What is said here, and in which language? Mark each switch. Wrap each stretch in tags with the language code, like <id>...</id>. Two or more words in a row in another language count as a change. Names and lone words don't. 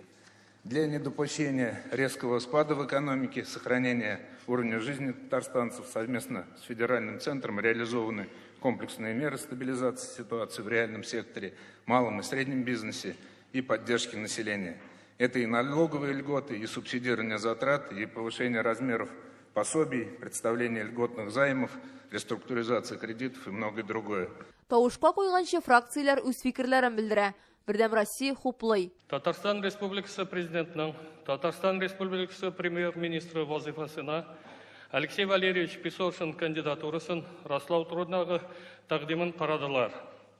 <ru>Для недопущения резкого спада в экономике, сохранения уровня жизни татарстанцев совместно с федеральным центром реализованы комплексные меры стабилизации ситуации в реальном секторе, малом и среднем бизнесе и поддержки населения. Это и налоговые льготы, и субсидирование затрат, и повышение размеров пособий, представление льготных займов, реструктуризация кредитов и многое другое.</ru> <tt>Тавышка куйганчы фракцияләр үз фикерләрен белдерә. Бердәм Россия хуплый. Татарстан Республикасы президентының, Татарстан Республикасы премьер-министры вазифасына Алексей Валерьевич Песошин кандидатурасын раслау турындагы тәкъдимен карадылар.</tt>